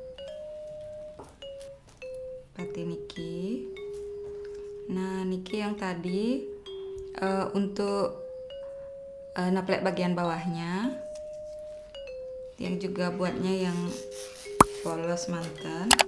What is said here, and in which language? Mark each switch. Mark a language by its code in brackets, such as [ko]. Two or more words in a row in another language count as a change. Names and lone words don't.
[id] Seperti niki. Nah, niki yang tadi untuk naplek bagian bawahnya. Yang juga buatnya yang polos manten.